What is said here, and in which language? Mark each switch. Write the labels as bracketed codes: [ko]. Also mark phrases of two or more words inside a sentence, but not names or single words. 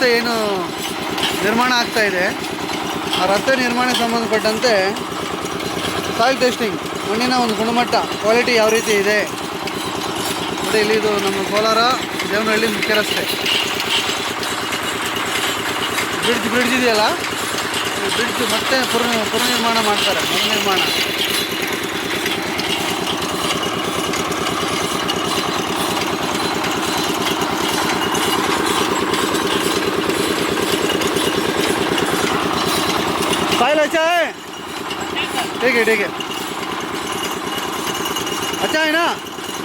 [kn] ಏನು ನಿರ್ಮಾಣ ಆಗ್ತಾ ಇದೆ, ಆ ರಸ್ತೆ ನಿರ್ಮಾಣಕ್ಕೆ ಸಂಬಂಧಪಟ್ಟಂತೆ [en] soil testing, [kn] ಮಣ್ಣಿನ ಒಂದು ಗುಣಮಟ್ಟ ಕ್ವಾಲಿಟಿ ಯಾವ ರೀತಿ ಇದೆ ನೋಡಿ. ಇಲ್ಲಿ ಇದು ನಮ್ಮ ಕೋಲಾರ ದೇವನಹಳ್ಳಿ ಮುಖ್ಯ ರಸ್ತೆ. ಬ್ರಿಡ್ಜ್ ಇದೆಯಲ್ಲ, ಈ ಬ್ರಿಡ್ಜ್ ಮತ್ತೆ ಪುನರ್ನಿರ್ಮಾಣ ಮಾಡ್ತಾರೆ. ಮರುನಿರ್ಮಾಣ. [hi] साहिल अच्छा है? ठीक है. अच्छा है ना?